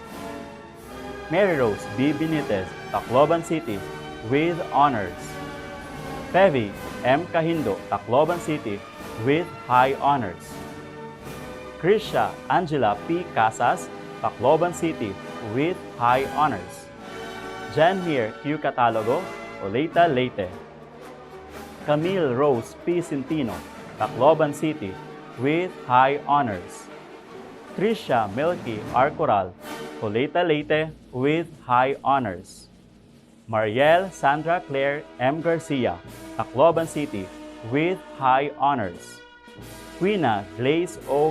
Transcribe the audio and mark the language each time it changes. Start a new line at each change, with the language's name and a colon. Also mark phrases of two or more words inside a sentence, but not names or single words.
English: Mary Rose B. Benitez, Tacloban City, with honors. Pevi M. Cahindo, Tacloban City, with high honors. Krisha Angela P. Casas, Tacloban City, with high honors. Janmir Q. Catalogo, Oleta, Leyte. Camille Rose P. Centino, Tacloban City, with high honors. Tricia Milky R. Coral, Oleta, Leyte, with high honors. Mariel Sandra Claire M. Garcia, Tacloban City, with high honors. Quina Glaze O.